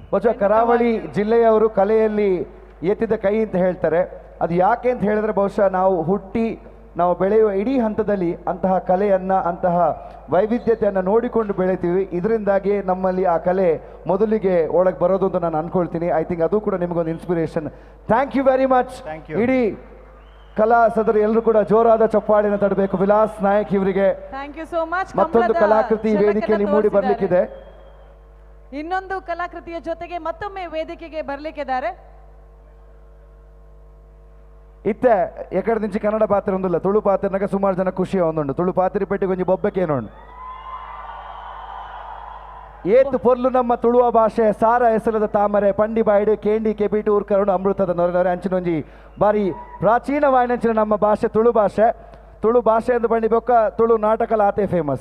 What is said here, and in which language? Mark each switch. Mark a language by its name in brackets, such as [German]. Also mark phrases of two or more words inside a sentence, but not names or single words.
[Kannada] ಬಹುಶಃ ಕರಾವಳಿ ಜಿಲ್ಲೆಯವರು ಕಲೆಯಲ್ಲಿ ಎತ್ತಿದ ಕೈ ಅಂತ ಹೇಳ್ತಾರೆ. ಅದು ಯಾಕೆ ಅಂತ ಹೇಳಿದ್ರೆ, ಬಹುಶಃ ನಾವು ಬೆಳೆಯುವ ಇಡೀ ಹಂತದಲ್ಲಿ ಅಂತಹ ಕಲೆಯನ್ನು, ಅಂತಹ ವೈವಿಧ್ಯತೆಯನ್ನು ನೋಡಿಕೊಂಡು ಬೆಳಿತೀವಿ. ಇದರಿಂದಾಗಿ ನಮ್ಮಲ್ಲಿ ಆ ಕಲೆ ಮೊದಲಿಗೆ ಒಳಗೆ ಬರೋದು ಅಂತ ನಾನು ಅನ್ಕೊಳ್ತೀನಿ. [English] I think [Kannada] ಅದು ಕೂಡ ನಿಮಗೊಂದು ಇನ್ಸ್ಪಿರೇಷನ್. [English] Thank you very much. Thank you. [Kannada] ಇಡೀ ಕಲಾ ಸದರಿ ಎಲ್ಲರೂ ಕೂಡ ಜೋರಾದ ಚಪ್ಪಾಳಿನ ತಡಬೇಕು ವಿಲಾಸ್ ನಾಯಕ್ ಇವರಿಗೆ. [English] Thank you so much. [Kannada] ಮತ್ತೊಂದು ಕಲಾಕೃತಿ ವೇದಿಕೆಯಲ್ಲಿ ಮೂಡಿ ಬರ್ಲಿಕ್ಕಿದೆ. ಇನ್ನೊಂದು ಕಲಾಕೃತಿಯ ಜೊತೆಗೆ ಮತ್ತೊಮ್ಮೆ ವೇದಿಕೆಗೆ ಬರ್ಲಿಕ್ಕಿದ್ದಾರೆ. [Tulu] ಇತ್ತೆ ಎಕಡೆ నుంచి ಕನ್ನಡ ಪಾತ್ರ ಒಂದಿಲ್ಲ, ತುಳು ಪಾತ್ರನಾಗ ಸುಮಾರು ಜನ ಖುಷಿ ಒಂದುಂಡು. ತುಳು ಪಾತ್ರೆ ಪೆಟ್ಟಿಗೆ ಒಂಜಿ ಬೊಬ್ಬೆಕೇನೋಂಡು ಏತು ಪೊರ್ಲು ನಮ್ಮ ತುಳುವ ಭಾಷೆ ಸಾರ ಹೆಸರದ ತಾಮರೆ ಪಂಡಿ ಬಾಯ್ಡು ಕೇಂಡಿ ಕೆಬಿಟು ಊರ್ಕರಡು ಅಮೃತದ ನೊರೆ ಅಂಚಿನೊಂಜಿ ಬಾರಿ ಪ್ರಾಚೀನವಾಯಿನಂಚಿನ ನಮ್ಮ ಭಾಷೆ ತುಳು ಭಾಷೆ ಎಂದು ಬಂಡಿ ಬೊಕ್ಕ ತುಳು ನಾಟಕಲ ಆತೆ ಫೇಮಸ್.